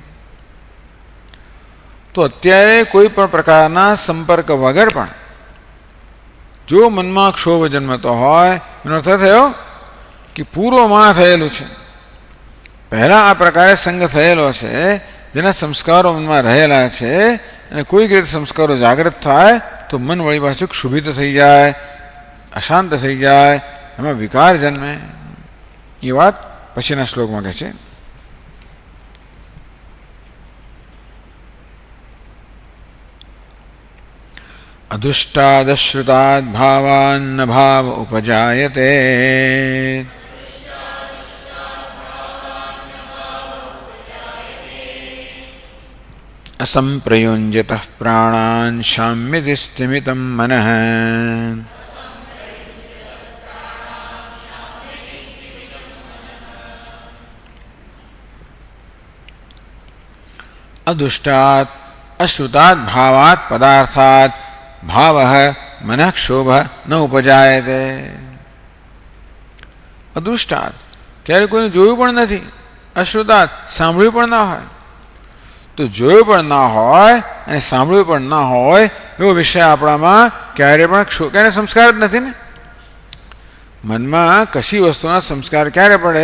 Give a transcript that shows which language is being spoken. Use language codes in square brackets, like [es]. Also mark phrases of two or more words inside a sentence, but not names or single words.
[gu] તો અત્યારે કોઈ પણ પ્રકારના સંપર્ક વગર પણ જો મનમાં ક્ષોભ જન્મતો હોય, એનો અર્થ થયો કે પૂર્વમાં થયેલું છે, પહેલા આ પ્રકારે સંગ થયેલો છે, જેના સંસ્કારો મનમાં રહેલા છે, અને કોઈક રીતે સંસ્કારો જાગૃત થાય તો મન વળી પાછું ક્ષુભિત થઈ જાય, અશાંત થઈ જાય, એમાં વિકાર જન્મે. એ વાત પછીના શ્લોકમાં કહે છે. [sa] अदुष्टादश्रुताद भावान न भाव उपजायते असंप्रयुञ्जतः प्राणान् शाम्यति स्थिमितं मनः. अदुष्टात् अश्रुतात् भावात् पदार्थात् भावः मनः क्षोभः न उपजायते. [gu] અદૃષ્ટાત, ક્યારે કોઈને જોયું પણ નથી, અશ્રુતાત, સાંભળ્યું પણ ના હોય. તો જોયું પણ ના હોય અને સાંભળ્યું પણ ના હોય એવો વિષય આપણામાં ક્યારે પણ ક્યારે સંસ્કાર જ નથી ને. મનમાં કશી વસ્તુના સંસ્કાર ક્યારે પડે?